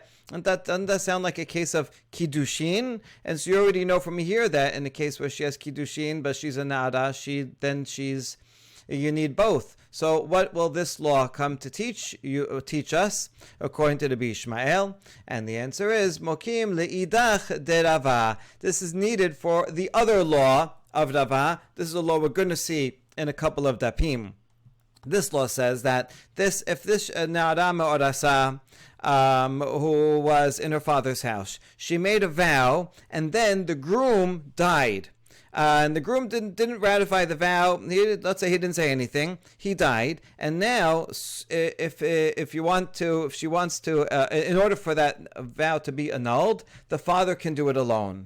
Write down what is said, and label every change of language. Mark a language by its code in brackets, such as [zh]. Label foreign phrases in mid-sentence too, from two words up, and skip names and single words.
[en] And doesn't that sound like a case of kiddushin? And so you already know from here that in the case where she has kiddushin, but she's a na'ara, you need both. So what will this law come to teach us, according to Rabbi Ishmael? And the answer is, [arc] Mokim le'idach de Rava. [en] This is needed for the other law of Rava. This is a law we're going to see in a couple of dapim. This law says that if this [he] na'ara me'od asa, [en] who was in her father's house, she made a vow, and then the groom died. And the groom didn't ratify the vow. Let's say he didn't say anything. He died, and now, if she wants to, in order for that vow to be annulled, the father can do it alone.